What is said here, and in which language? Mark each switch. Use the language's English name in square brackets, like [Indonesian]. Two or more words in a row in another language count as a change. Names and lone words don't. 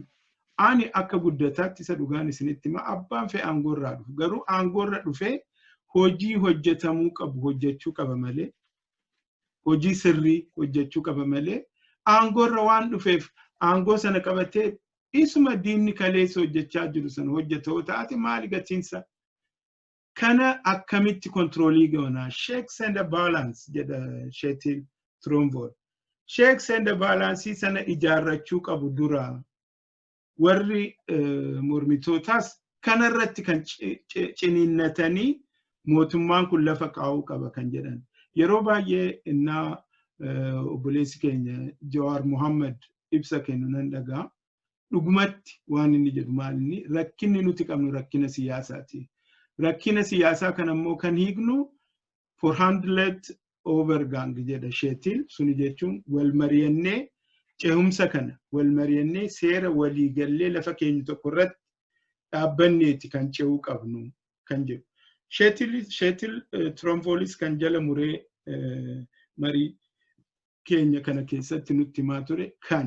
[Oromo] Ani akka guddataatti isa dhugaan isinitti hima abbaan fee aangorraa dhufu garuu aangorra dhufee hojii hojjetamuu qabu hojjechuu qaba malee hojii sirrii hojjechuu qaba malee aangorra waan dhufeef aangoo sana qabatee isuma diinni kaleessa hojjechaa jiru sana hojjetoo taate maali gatiinsa kana akkamitti kontroolii goonaa [English] checks and balance [Oromo] jedha Sheetil Tromvool [English] checks and balance [Oromo] sana ijaarrachuu qabu dura warri mormitootaas kanarratti kan ciniinnatanii mootummaan kun lafa kaa'uu qaba kan jedhan yeroo baay'ee innaa obboleessi keenya Jawaar Mohammad ibsa kennu nan dhagaa dhugumatti waan inni jedhu maalinni rakkinni nuti qabnu rakkina siyaasaati. Rakkina siyaasaa kan ammoo kan hiiknu [Norwegian] for handlet overgang [Oromo] jedha Sheetil suni jechuun wal mari'annee ce'umsa kana wal mari'annee seera walii gallee lafa keenya tokko irratti dhaabbanneeti kan ce'uu qabnu kan jedhu. Sheetil Tromvoolis kan jala muree marii keenya kana keessatti nutti himaa ture kana